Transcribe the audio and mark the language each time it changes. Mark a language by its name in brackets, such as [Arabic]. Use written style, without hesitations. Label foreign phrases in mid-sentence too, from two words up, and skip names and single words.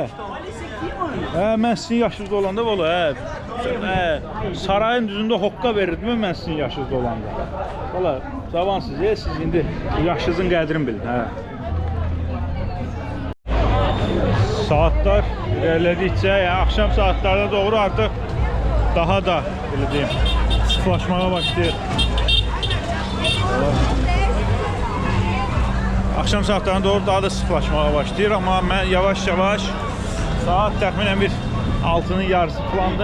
[Azerbaijani] Mən sizin yaşınızda olanda bala, sarayın düzündə hoqqa verirdim mən sizin yaşınızda olanda. Bala, cavansız, siz indi yaşınızın qədrini bilin. [Turkish] Saatlar ilerledikçe, yani akşam saatlerine doğru artık daha da böyle diyeyim, sıklaşmaya başlıyor. Akşam saatlerine doğru daha da sıklaşmaya başlıyor ama ben yavaş yavaş [Azerbaijani] saat təxminən bir 6'nın yarısı falandı.